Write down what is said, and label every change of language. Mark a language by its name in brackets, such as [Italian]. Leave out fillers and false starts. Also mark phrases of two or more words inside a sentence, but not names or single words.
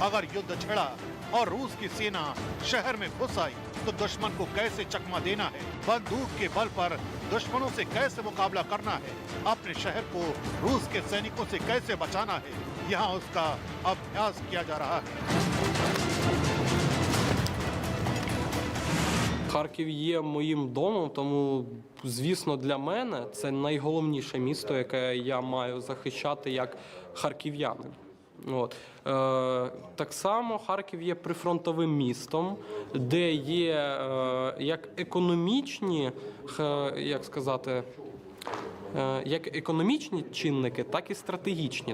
[Hindi] अगर युद्ध छिड़ा और रूस की सेना शहर में घुस आई तो दुश्मन को कैसे चकमा देना है, बंदूक के बल पर दुश्मनों से कैसे मुकाबला करना है, अपने शहर को रूस के सैनिकों से कैसे बचाना है, यहाँ उसका अभ्यास किया जा रहा है। [Ukrainian] Харків є моїм домом, тому, звісно, для мене це найголовніше місто, яке я маю захищати як харків'янин. От. Так само Харків є прифронтовим містом, де є як економічні, як сказати, як економічні чинники, так і стратегічні.